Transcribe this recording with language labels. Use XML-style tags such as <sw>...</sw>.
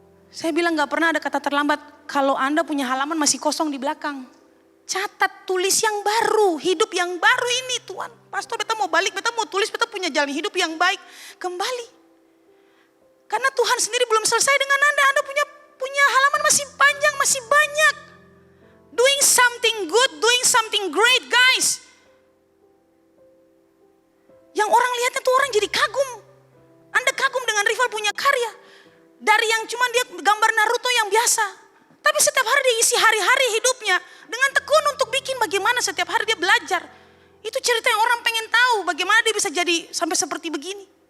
<id>Saya bilang gak pernah ada kata terlambat. Kalau Anda punya halaman masih kosong di belakang. Catat, tulis yang baru. Hidup yang baru ini Tuhan. Pastor beta mau balik, beta mau tulis, beta punya jalan hidup yang baik. Kembali. Karena Tuhan sendiri belum selesai dengan Anda. Anda punya halaman masih panjang, masih banyak.</id> <en>Doing something good, doing something great guys.</en> <id>Yang orang lihatnya tuh orang jadi kagum. Anda kagum dengan rival punya karya. Dari yang cuma dia gambar Naruto yang biasa. Tapi setiap hari dia isi hari-hari hidupnya. Dengan tekun untuk bikin bagaimana setiap hari dia belajar. Itu cerita yang orang pengen tahu. Bagaimana dia bisa jadi sampai seperti begini.</id>